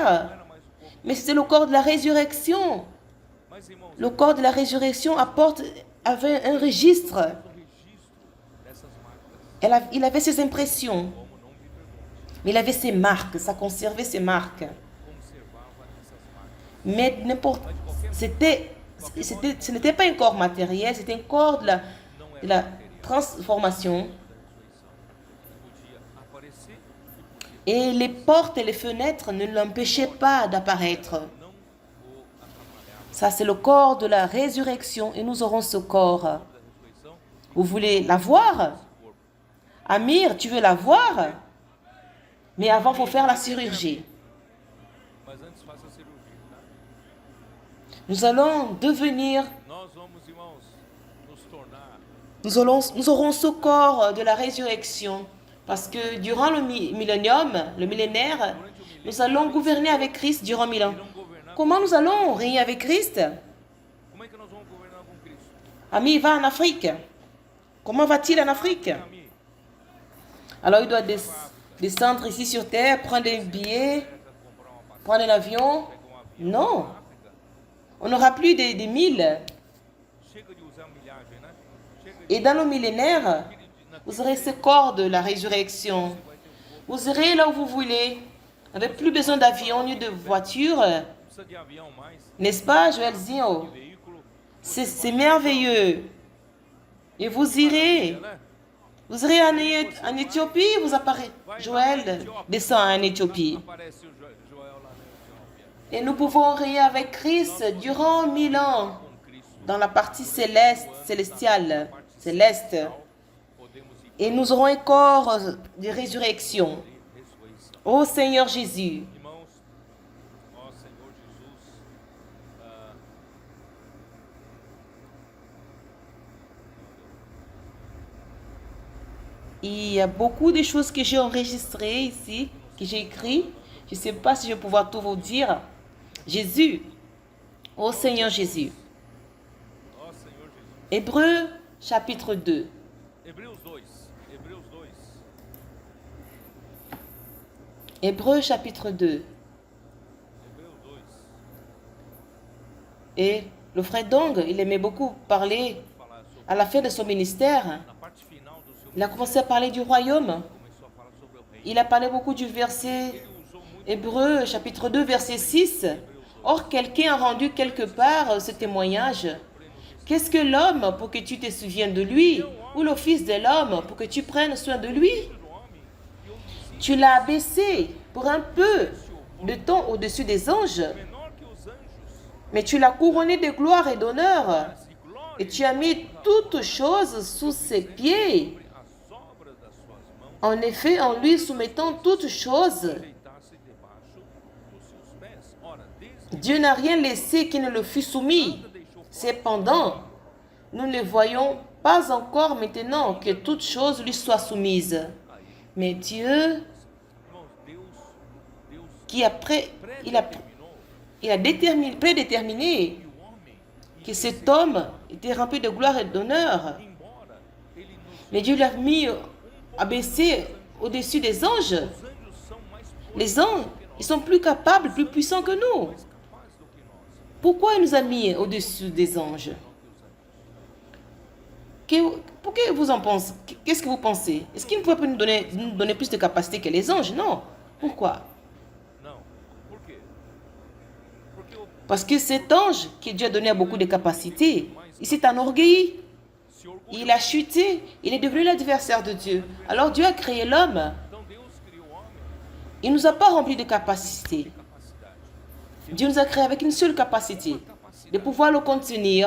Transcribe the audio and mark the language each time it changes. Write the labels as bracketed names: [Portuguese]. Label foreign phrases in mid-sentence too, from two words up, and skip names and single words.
[Portuguese] Não era mais o corpo. [French] mais c'était le corps de la résurrection. [Portuguese] Mas irmãos, [French] Le corps de la résurrection avait un registre. [Portuguese] o registro dessas marcas, [French] Il avait ses impressions, [Portuguese] como não me pergunte, [French] mais il avait ses marques, ça conservait ses marques. [Portuguese] conservava essas marcas. [French] Mais ce n'était pas un corps matériel, c'était un corps de la transformation. [Portuguese] Da ressurreição. Podia aparecer [French] Et les portes et les fenêtres ne l'empêchaient pas d'apparaître. [Portuguese] não o atrapalhava. [French] Ça, c'est le corps de la résurrection et nous aurons ce corps. [Portuguese] Da ressurreição, [French] Vous voulez la voir? Amir, tu veux la voir? Mais avant, il faut faire la chirurgie. [Portuguese] mas antes faça a cirurgia, tá? [French] Nous allons devenir, [Portuguese] Nós vamos, irmãos, nos tornar [French] nous aurons ce corps de la résurrection. Parce que durant le millénaire, nous allons gouverner avec Christ durant 1000 ans. [Portuguese] irão governar. [French] Comment nous allons régner avec Christ? [Portuguese] Como é que nós vamos governar com Cristo? [French] Ami va en Afrique. Comment va-t-il en Afrique? Ami, Alors il doit descendre ici sur terre, prendre des billets, [Portuguese] comprar uma passagem, [French] prendre un avion. Non, [Portuguese] África. [French] on n'aura plus des milles. [Portuguese] Chega de usar milhagem, né? Chega [French] Et dans le millénaire, vous aurez ce corps de la résurrection. Vous irez là où vous voulez. Vous n'avez plus besoin d'avion ni de voiture. [Portuguese] precisa de avião mais, [French] N'est-ce pas, Joëlzinho? [Portuguese] veículo, [French] C'est merveilleux. Et vous irez. [Portuguese] né? [French] Vous irez en Éthiopie, vous apparaîtrez. Joël descend en Éthiopie. [Portuguese] Aparece o Joel lá na Etiópia, [French] Et nous pouvons régner avec Christ durant 1000 ans [Portuguese] com Cristo. [French] dans la partie céleste, célestiale, céleste. [Portuguese] Podemos ir [French] Et nous aurons un corps de résurrection. [Portuguese] e ressurreição. [French] Ô Seigneur Jésus, [Portuguese] Irmãos, ó Senhor Jesus, ah, [French] il y a beaucoup de choses que j'ai enregistrées ici, que j'ai écrites. Je ne sais pas si je vais pouvoir tout vous dire. Jésus, ô Seigneur Jésus. [Portuguese] ó Senhor Jesus. [French] Hébreux chapitre 2. [Portuguese] Hebreus 2, Hebreus 2, [French] Hébreux chapitre 2. [Portuguese] Hebreus 2. [French] Et le frère Dong, il aimait beaucoup parler [Portuguese] Falar sobre, [French] à la fin de son ministère. [Portuguese] na parte final do seu [French] Il a commencé à parler du royaume. [Portuguese] começou a falar sobre o reino. [French] Il a parlé beaucoup du verset [Portuguese] Ele usou muito [French] Hébreux chapitre 2 verset 6. Or, quelqu'un a rendu quelque part ce témoignage. Qu'est-ce que l'homme pour que tu te souviennes de lui? Ou le fils de l'homme pour que tu prennes soin de lui? [Portuguese] do homem, e eu disse, [French] Tu l'as abaissé pour un peu de temps au-dessus des anges, [Portuguese] menor que os anjos, [French] mais tu l'as couronné de gloire et d'honneur. [Portuguese] e glória [French] Et tu as mis toutes choses sous ses pieds. [Portuguese] as obras das suas mãos, [French] En effet, en lui soumettant toutes choses, [Portuguese] deitasse debaixo dos seus pés. Ora, desde [French] Dieu n'a rien laissé qui ne le fût soumis. Cependant, nous ne voyons pas encore maintenant que toutes choses lui soient soumises. Mais Dieu, [Portuguese] irmãos, Deus [French] qui après, il a prédéterminé [Portuguese] e o homem, [French] que cet homme était rempli de gloire et d'honneur. [Portuguese] embora ele nos [French] Mais Dieu l'a mis abaissé au-dessus des anges. [Portuguese] os anjos são mais [French] Les anges, ils sont plus capables, plus puissants que nous. [Portuguese] capazes do que nós, [French] Pourquoi il nous a mis au-dessus des anges? Pour que vous en pensez? Qu'est-ce que vous pensez? Est-ce qu'il ne pourrait pas nous donner plus de capacité que les anges? Non. Pourquoi? [Portuguese] não. Por quê? Porque o [French] Parce que cet ange que Dieu a donné a beaucoup de capacités, il s'est enorgueilli. [Portuguese] se orgulhou. [French] Il a chuté. Il est devenu l'adversaire de Dieu. Alors Dieu a créé l'homme. [Portuguese] Então Deus criou o homem [French] Il ne nous a pas remplis de capacités. [Portuguese] capacidade [French] Dieu nous a créés avec une seule capacité, de pouvoir le contenir.